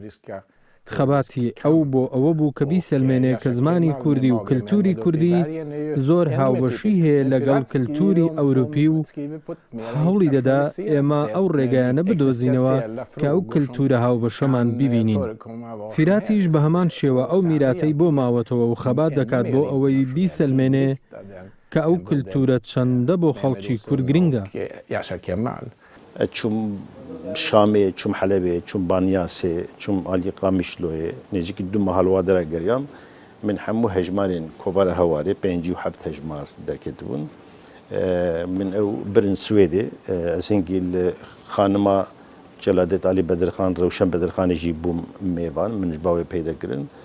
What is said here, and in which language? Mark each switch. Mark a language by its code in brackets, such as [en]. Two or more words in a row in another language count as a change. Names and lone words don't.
[ckb] خەباتی ئەو بۆ ئەوە بوو کە بیسەلمێنێ کە زمانی کوردی و کللتوری کوردی زۆر هاوبەشی هەیە لەگەڵ کللتوری ئەوروپی و هەوڵی دەدا ئێمە ئەو ڕێگایانە بدۆزینەوە کە ئەو کللتورە هاوبەشەمان ببینین. فیراتیش بە هەمان شێوە ئەو میراتەی بۆ ماوەتەوە و خەبات دەکات بۆ ئەوەی بیسەلمێنێ کە ئەو کللتورە چەندە بۆ خەڵکی کورد گرنگە. [ku] Çûm Şamê, çûm Helebê, çûm Banyasê, çûm Alî Qamişloyê, nêzîkî du mehalwa dere geriyam, min hemû hejmarên kovara hewarê, pêncî û heft hejmar derketibûn. Min ew birin Swêdê, ez hingî li xanima Celadet Alî Bedirxan, Rewşen Bedirxanê jî bûm mêvan, min ji bavê peyda kirin.